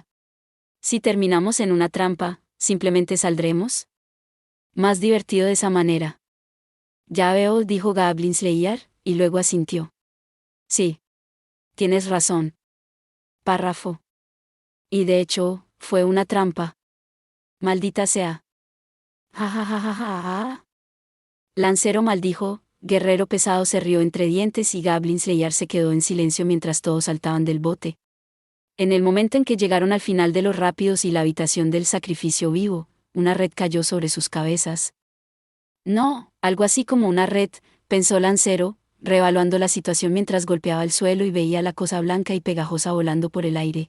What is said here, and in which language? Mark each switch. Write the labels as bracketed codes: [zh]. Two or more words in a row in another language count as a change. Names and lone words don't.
[es] Si terminamos en una trampa, ¿simplemente saldremos? Más divertido de esa manera. Ya veo, dijo Goblin Slayer, y luego asintió. Sí. Tienes razón. Párrafo. Y de hecho, fue una trampa. Maldita sea. Ja ja ja ja ja ja. Lancero maldijo, Guerrero Pesado se rió entre dientes y Goblin Slayer se quedó en silencio mientras todos saltaban del bote. En el momento en que llegaron al final de los rápidos y la habitación del sacrificio vivo, una red cayó sobre sus cabezas. No, algo así como una red, pensó Lancero, reevaluando la situación mientras golpeaba el suelo y veía la cosa blanca y pegajosa volando por el aire.